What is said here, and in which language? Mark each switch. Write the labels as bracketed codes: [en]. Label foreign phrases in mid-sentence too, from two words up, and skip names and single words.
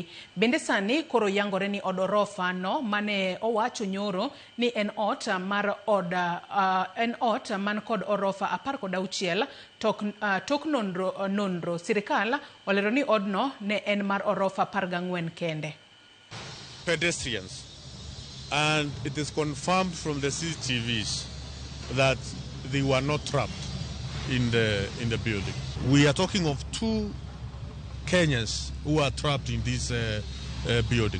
[luo] Bende sani koro yangore ni od orofa no mane owacho nyoro ni en ot man kod orofa 16 tok nonro Sirkal olero ni odno ne en mar orofa 14 kende. [en] Pedestrians, and it is confirmed from the CCTVs that they were not trapped in the building. We are talking of 2 Kenyans who are trapped in this building.